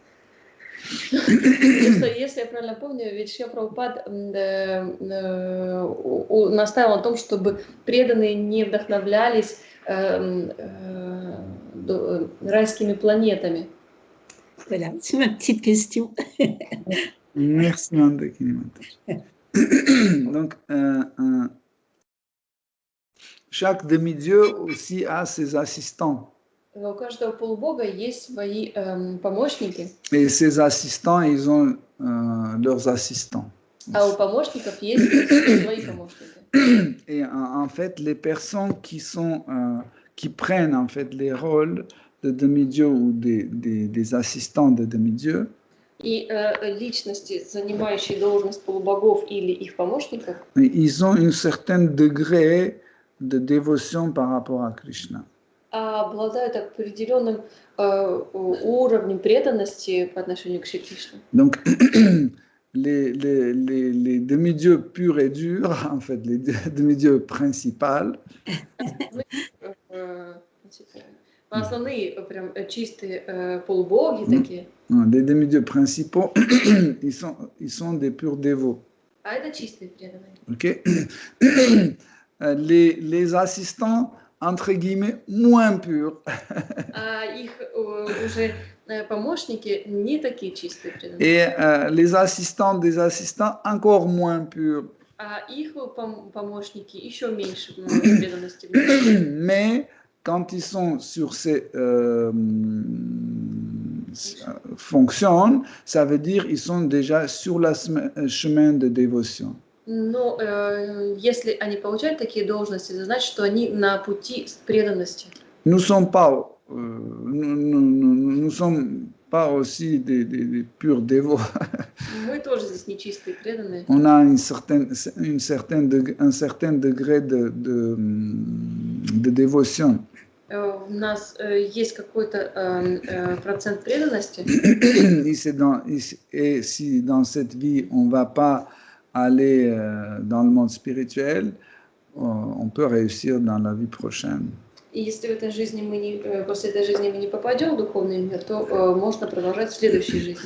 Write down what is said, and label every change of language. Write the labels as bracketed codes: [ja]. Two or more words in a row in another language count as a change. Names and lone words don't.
[ru] Если я правильно помню, ведь Шрила Прабхупад настаивал на том, чтобы преданные не вдохновлялись райскими планетами. [fr] Voilà, c'est ma petite question. Merci, Mandakini. Donc, chaque demi-dieu aussi a ses assistants. [ru] У каждого полубога есть свои помощники. [fr] Et ces assistants, ils ont leurs assistants. [ru] А у помощников есть свои помощники. [fr] Et en fait, les personnes qui prennent en fait les rôles de demi-dieux ou des assistants de demi-dieux, [ru] И личности, занимающие должность полубогов или их помощников, [fr] ils ont un certain degré de dévotion par rapport à Krishna. [ru] обладают определенным уровнем преданности по отношению к Шри Кришне. [fr] Donc, les demi-dieux purs et durs, en fait, les demi-dieux principaux, [ru] Основные прям чистые полубоги такие. [fr] Les demi-dieux principaux, ils sont des purs dévots. [ru] А это чистые преданные. [fr] Ok. Les assistants, entre guillemets, moins purs. [ru] А их уже помощники не такие чистые преданные. [fr] Et les assistants des assistants, encore moins purs. [ru] А их помощники еще меньше преданности. [fr] Mais quand ils sont sur ces fonctions, ça veut dire qu'ils sont déjà sur le chemin de dévotion. [ru] Но если они получают такие должности, это значит, что они на пути преданности. [fr] Nous sommes pas aussi des purs dévots. [ru] Мы тоже здесь нечистые преданные. [fr] On a un certain degré de dévotion. [ru] У нас есть какой-то процент преданности. [fr] Et si dans cette vie, on ne va pas aller dans le monde spirituel, on peut réussir dans la vie prochaine. [ru] И если в этой жизни после этой жизни мы не попадем в духовный мир, то можно продолжать в следующей жизни.